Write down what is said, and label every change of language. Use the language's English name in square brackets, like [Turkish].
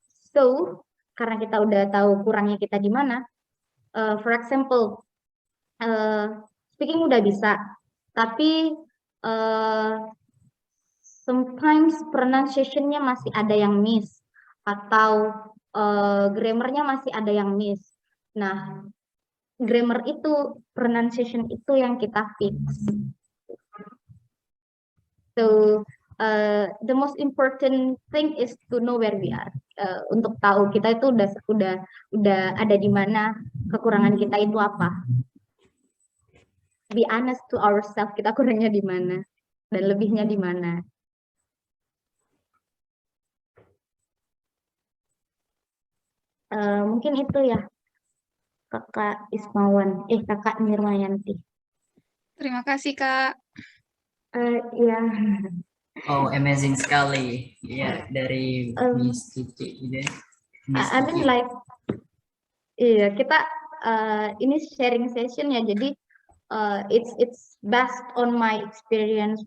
[Indonesian] So karena kita udah tahu kurangnya kita di mana, [English] for example, [Indonesian] speaking udah bisa, tapi [English] sometimes [Indonesian] pronunciation-nya masih ada yang miss, atau grammar-nya masih ada yang miss. Nah, grammar itu, pronunciation itu yang kita fix. [English] So, the most important thing is to know where we are. [Indonesian] Untuk tahu kita itu udah ada di mana, kekurangan kita itu apa. [English] Be honest to ourselves, [Indonesian] kita kurangnya di mana dan lebihnya di mana. Mungkin itu ya, Kakak Ismawan, Kakak Nirmayanti. Terima kasih, Kak. Iya. Oh, amazing sekali ya dari Miss Kiki ini. [English] I mean like, [Indonesian] iya kita ini [English] sharing session [Indonesian] ya, jadi [English] it's based on my experience.